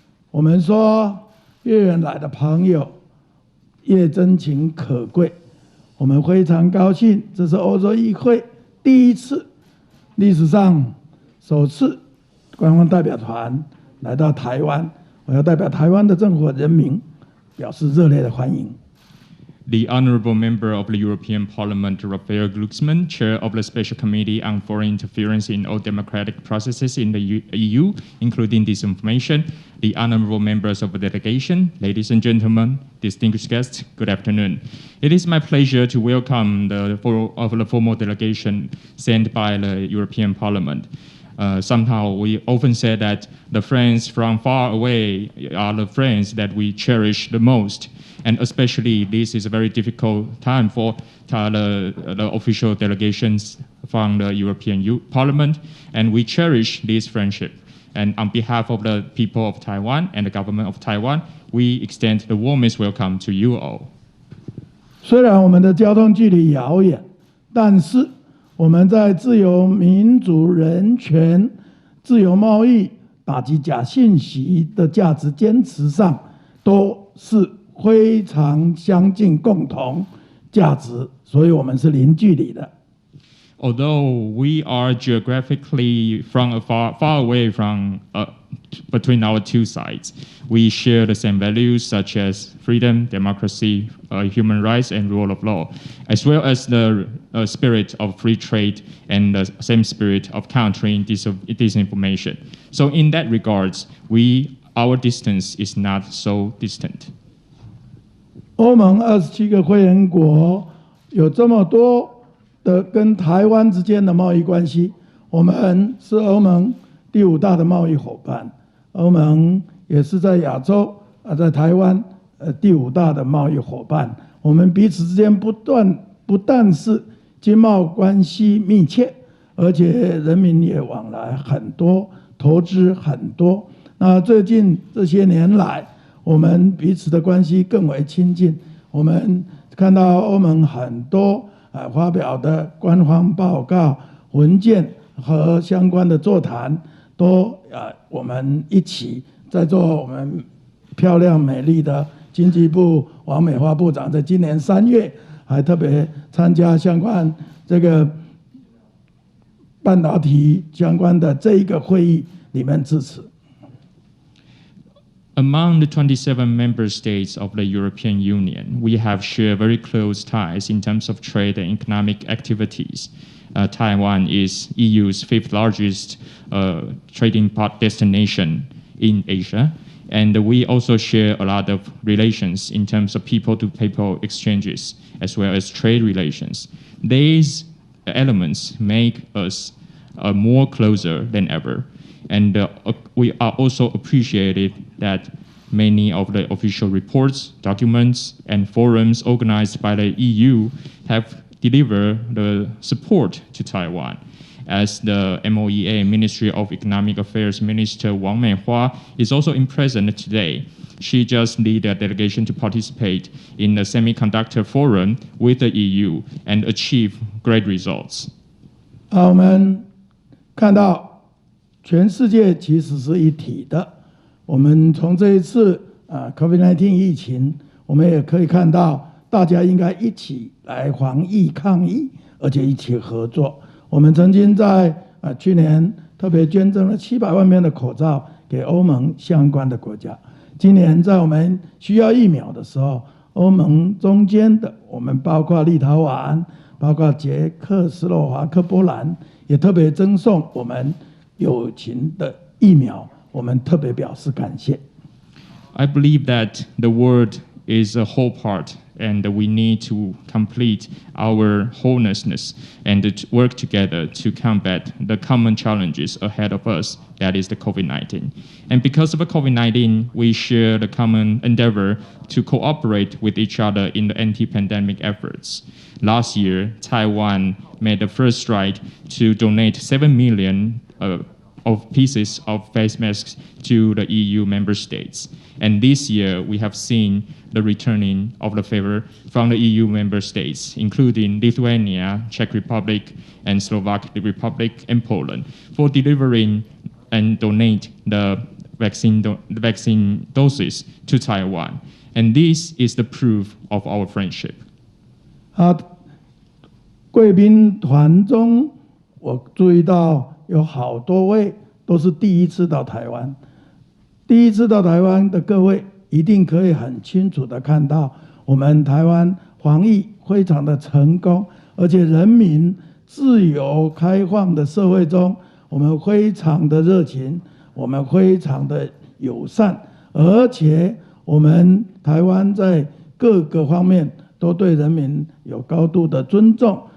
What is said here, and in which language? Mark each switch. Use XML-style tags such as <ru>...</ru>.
<zh>我们说，越远来的朋友越真情可贵。我们非常高兴，这是欧洲议会第一次，历史上首次官方代表团来到台湾，我要代表台湾的政府和人民表示热烈的欢迎。</zh> <en>The Honourable Member of the European Parliament, Raphael Glucksmann, Chair of the Special Committee on Foreign Interference in all Democratic Processes in the EU, including disinformation, the Honourable Members of the Delegation, ladies and gentlemen, distinguished guests, good afternoon. It is my pleasure to welcome the formal delegation sent by the European Parliament. Somehow we often say that the friends from far away are the friends that we cherish the most. And especially this is a very difficult time for the official delegations from the European Parliament. And we cherish this friendship. And on behalf of the people of Taiwan and the government of Taiwan, we extend the warmest welcome to you all.</en> <zh>虽然我们的交通距离遥远，但是我们在自由、民主、人权、自由贸易、打击假信息的价值坚持上，都是非常相近共同价值，所以我们是零距离的。</zh> <en>Although we are geographically far away from between our two sides, we share the same values such as freedom, democracy, human rights, and rule of law, as well as the spirit of free trade and the same spirit of countering disinformation. So in that regards, our distance is not so distant.</en> <zh>欧盟27个会员国有这么多的跟台湾之间的贸易关系，我们是欧盟第第5大的贸易伙伴，欧盟也是在亚洲在台湾第5大的贸易伙伴。我们彼此之间不但是经贸关系密切，而且人民也往来很多，投资很多。那最近这些年来，我们彼此的关系更为亲近。我们看到欧盟很多发表的官方报告、文件和相关的座谈，都我们一起在做。我们漂亮美丽的经济部王美花部长在今年3月还特别参加相关这个半导体相关的这一个会议里面致辞。</zh> <en>Among the 27 member states of the European Union, we have shared very close ties in terms of trade and economic activities. Taiwan is EU's 5th largest trading destination in Asia, and we also share a lot of relations in terms of people-to-people exchanges as well as trade relations. These elements make us more closer than ever. And we are also appreciated that many of the official reports, documents, and forums organized by the EU have delivered the support to Taiwan. As the MOEA Ministry of Economic Affairs Minister Wang Meihua is also present today. She just led a delegation to participate in the semiconductor forum with the EU and achieve great results.</en> <zh>我们看到全世界其实是一体的。我们从这一次COVID-19 疫情，我们也可以看到，大家应该一起来防疫抗疫，而且一起合作。我们曾经在去年特别捐赠了700万片的口罩给欧盟相关的国家。今年在我们需要疫苗的时候，欧盟中间的我们包括立陶宛、包括捷克斯洛伐克、波兰，也特别赠送我们友情的疫苗，我们特别表示感谢。</zh> <en>I believe that the world is a whole part, and we need to complete our wholeness and to work together to combat the common challenges ahead of us, that is the COVID-19. And because of the COVID-19, we share the common endeavor to cooperate with each other in the anti-pandemic efforts. Last year, Taiwan made the first stride to donate 7 million of pieces of face masks to the EU member states. And this year, we have seen the returning of the favor from the EU member states, including Lithuania, Czech Republic, and Slovak Republic, and Poland, for delivering and donate the vaccine doses to Taiwan. And this is the proof of our friendship.</en> <zh>贵宾团中，我注意到有好多位都是第一次到台湾。第一次到台湾的各位，一定可以很清楚的看到，我们台湾防疫非常的成功，而且人民自由开放的社会中，我们非常的热情，我们非常的友善，而且我们台湾在各个方面都对人民有高度的尊重。</zh>